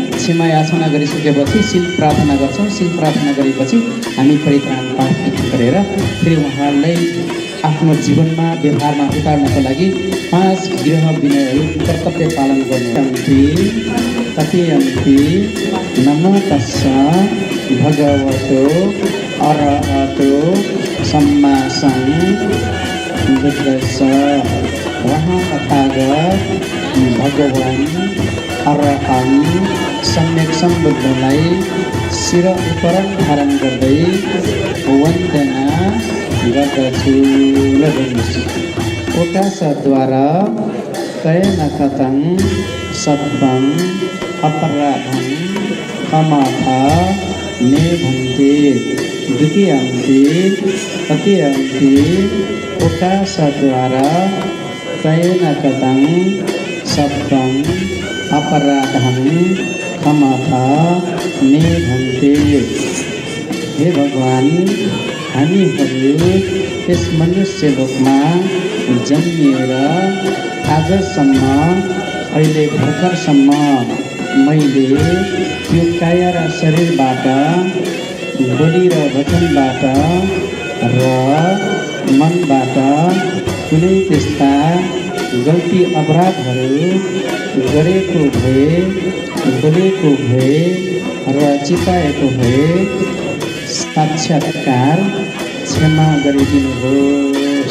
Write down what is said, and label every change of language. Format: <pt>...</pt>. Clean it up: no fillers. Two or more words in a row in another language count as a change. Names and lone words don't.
<ne>क्षमा याचना गरिसकेपछि शिल प्रार्थना गर्छौँ। शिल प्रार्थना गरेपछि हामी परित्राण पाठ गरेर फेरि उहाँहरूलाई आफ्नो जीवनमा व्यवहारमा उतार्नको लागि 5 गृह विनयहरू कर्तव्य पालन गर्नु।</ne> <pi>तथ्यन्ति नमो तस्स भगवतो अरहतो सम्मा सम्बुद्धस्स।</pi> <ne>वहाँ तथागत भगवान अरहन सम्यक सम्बुद्धलाई शिर उपरण धारण गर्दै वन्दना गर्दछु।</ne> <pi>ओकाशद्वारा कयन कथं सत्वं अपराधं क्षमाथा मे भन्ते। द्वितीयन्ति तृतीयन्ति ओकाशद्वारा कयन कथं सत्वं अपराधं क्षमाथा मे भन्ते।</pi> <ne>हे भगवान्, हामीहरू यस मनुष्य लोकमा जन्मिएर आजसम्म अहिले भर्खरसम्म मैले यो काया र शरीरबाट बोली र वचनबाट र मनबाट कुनै त्यस्ता गल्ती अपराधहरू गरेको भए, बोलेको भए र चिताएको भए साक्षात्कार क्षमा गरिदिनुहोस्।</ne>